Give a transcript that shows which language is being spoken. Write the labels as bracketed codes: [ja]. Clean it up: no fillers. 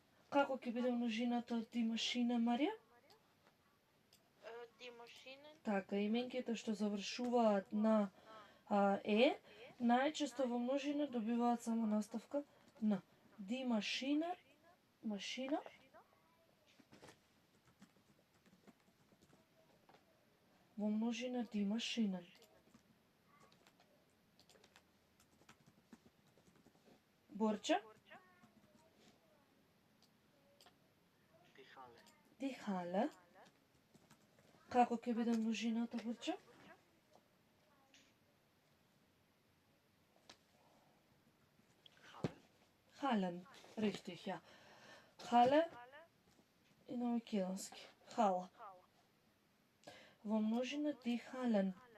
[mk] Како ќе биде множината die Maschine, Марија? [de] Die Maschinen. [mk] Така, именките што завршуваат на е, најчесто во множина добиваат само наставка на. [de] Die Maschine, машина. [mk] Во множина die Maschinen. Борча? [de] Die Halle. [mk] Како ќе биде множината, Борча? [de] Hallen, richtig, ja. [mk] Halle и на македонски. Хала. Во множина die Hallen.